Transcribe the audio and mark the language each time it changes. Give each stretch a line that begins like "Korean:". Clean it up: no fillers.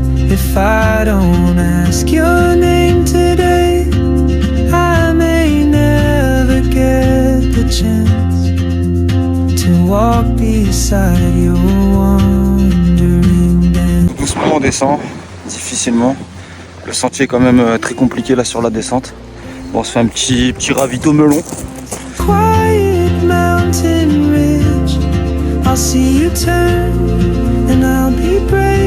English: If I don't ask your name today, I may never get the chance to walk beside your wandering dance.
French: Doucement on descend, difficilement. Le sentier est quand même très compliqué là sur la descente. Bon, on se fait un petit ravito melon.
English: Quiet mountain ridge, I'll see you turn and I'll be brave.